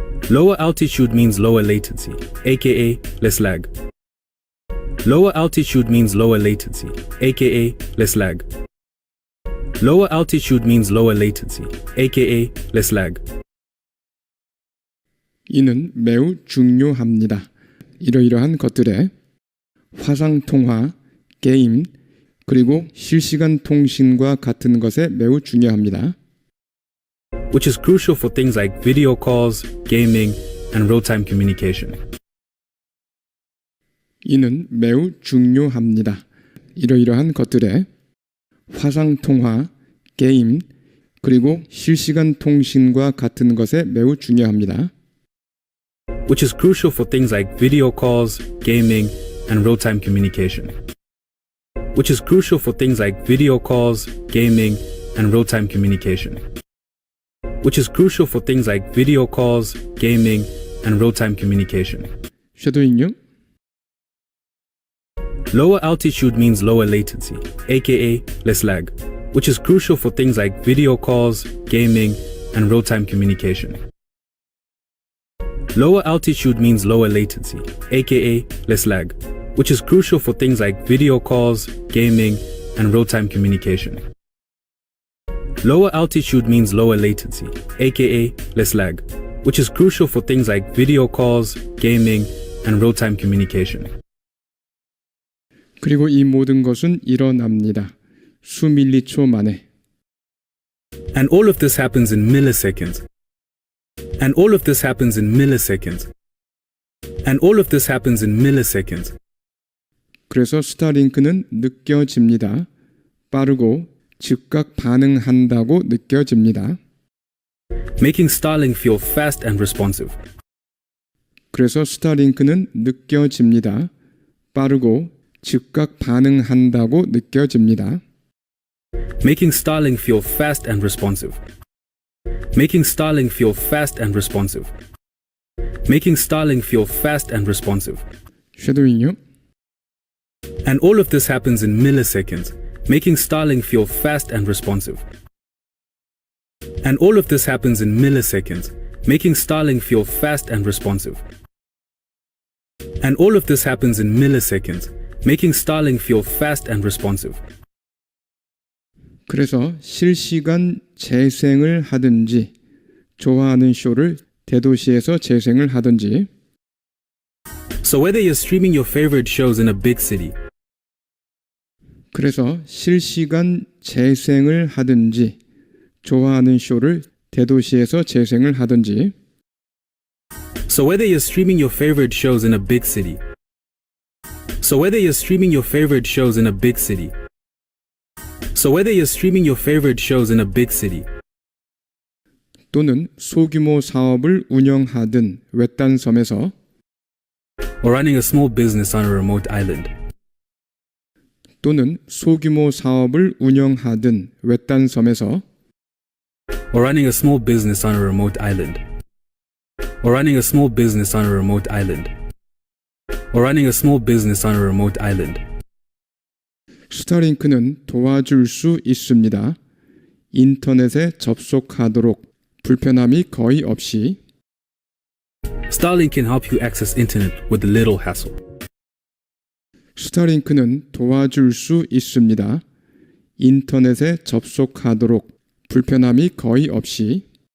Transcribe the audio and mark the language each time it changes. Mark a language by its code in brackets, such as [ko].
[en] Lower altitude means lower latency, aka less lag. Lower altitude means lower latency, aka less lag. Lower altitude means lower latency, aka less lag. [ko] 이는 매우 중요합니다. 이러이러한 것들에 화상통화, 게임, 그리고 실시간 통신과 같은 것에 매우 중요합니다. [en] Which is crucial for things like video calls, gaming, and real-time communication. [ko] 이는 매우 중요합니다. 이러이러한 것들에 화상통화, 게임, 그리고 실시간 통신과 같은 것에 매우 중요합니다. [en] which is crucial for things like video calls, gaming, and real-time communication. Which is crucial for things like video calls, gaming, and real-time communication. Which is crucial for things like video calls, gaming, and real-time communication. [ko] 쉐도잉요? [en] Lower altitude means lower latency, aka less lag, which is crucial for things like video calls, gaming, and real-time communication. Lower altitude means lower latency, aka less lag, which is crucial for things like video calls, gaming, and real-time communication. Lower altitude means lower latency, aka less lag, which is crucial for things like video calls, gaming, and real-time communication. [ko] 그리고 이 모든 것은 일어납니다. 수밀리초 만에. [en] And all of this happens in milliseconds. And all of this happens in milliseconds. And all of this happens in milliseconds. [ko] 그래서 스타링크는 느껴집니다. 빠르고 즉각 반응한다고 느껴집니다. [en] Making Starlink feel fast and responsive. [ko] 그래서 스타링크는 느껴집니다. 빠르고 즉각 반응한다고 느껴집니다. [en] Making Starlink feel fast and responsive. Making Starlink feel fast and responsive. Making Starlink feel fast and responsive. [ko] 쉐도잉요? [en] And all of this happens in milliseconds, making Starlink feel fast and responsive. And all of this happens in milliseconds, making Starlink feel fast and responsive. And all of this happens in milliseconds, making Starlink feel fast and responsive. [ko] 그래서 실시간 재생을 하든지 좋아하는 쇼를 대도시에서 재생을 하든지 [en] So whether you're streaming your favorite shows in a big city, [ko] 그래서 실시간 재생을 하든지 좋아하는 쇼를 대도시에서 재생을 하든지 [en] so whether you're streaming your favorite shows in a big city, so whether you're streaming your favorite shows in a big city, so whether you're streaming your favorite shows in a big city, [ko] 또는 소규모 사업을 운영하든 외딴 섬에서 [en] or running a small business on a remote island, [ko] 또는 소규모 사업을 운영하든 외딴 섬에서 [en] or running a small business on a remote island, or running a small business on a remote island, or running a small business on a remote island. [ko] 스타링크는 도와줄 수 있습니다. 인터넷에 접속하도록 불편함이 거의 없이 [en] Starlink can help you access internet with little hassle. [ko] 스타링크는 도와줄 수 있습니다. 인터넷에 접속하도록 불편함이 거의 없이